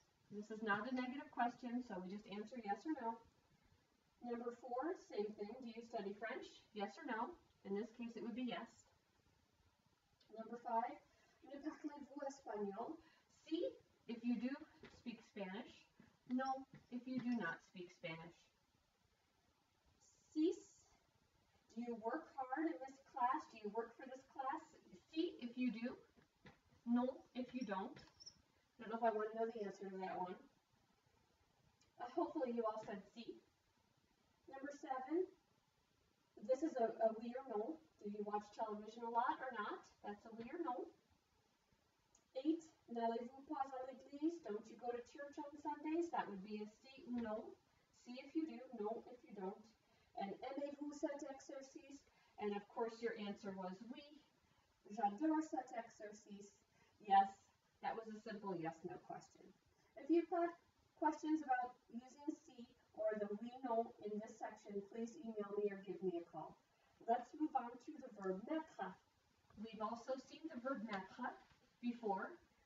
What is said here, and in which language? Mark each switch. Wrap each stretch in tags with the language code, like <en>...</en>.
<en>This is not a negative question, so we just answer yes or no. Number 4, same thing. Do you study French? Yes or no? In this case, it would be yes. Number 5,</en> <fr>ne parlez-vous espagnol?</fr> <en>Si, if you do speak Spanish. No, if you do not speak Spanish. 6, do you work hard in this class? Do you work for this class? Si, if you do. No, if you don't. I don't know if I want to know the answer to that one. Hopefully you all said si. Number 7, this is a oui or no. Do you watch television a lot or not? That's a oui or no.</en> <fr>8, n'allez-vous pas à l'église?</fr> <en>Don't you go to church on Sundays? That would be a si ou no. Si if you do, no if you don't.</en> <fr>And aimez-vous cet exercice?</fr> <en>And of course your answer was oui.</en> <fr>J'adore cet exercice.</fr> <en>Yes, that was a simple yes-no question. If you've got questions about using si or the oui, no in this section, please email me or give me a call. Let's move on to the verb mettre. We've also seen the verb mettre before.</en>